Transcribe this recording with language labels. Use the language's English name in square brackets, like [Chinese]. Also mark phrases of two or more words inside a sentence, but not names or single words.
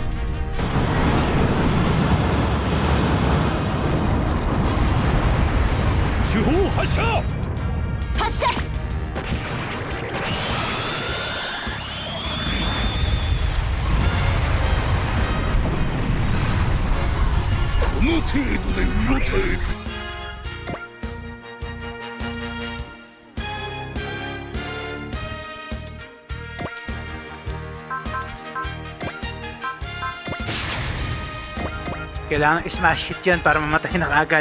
[Japanese] 主砲発射。発射。この程度でうろたえる。 [Filipino] Kailangan i- [English] smash hit [Filipino] yan para mamatay na agad.